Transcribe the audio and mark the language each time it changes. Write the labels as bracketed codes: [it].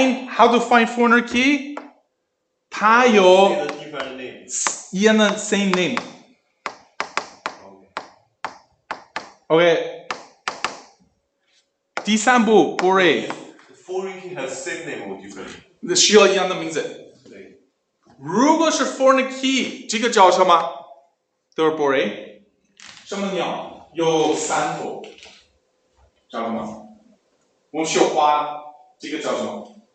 [en] How to find foreigner key? [zh] 它有一样的 same name. [en] Okay. [zh] 第三步 Bore. [en] Foreign key has same name or different? [zh] 需要一样的名字。对，如果是 foreign key， 这个叫什么？都是 boring。什么鸟？有3头，叫什么？我们需要画这个叫什么？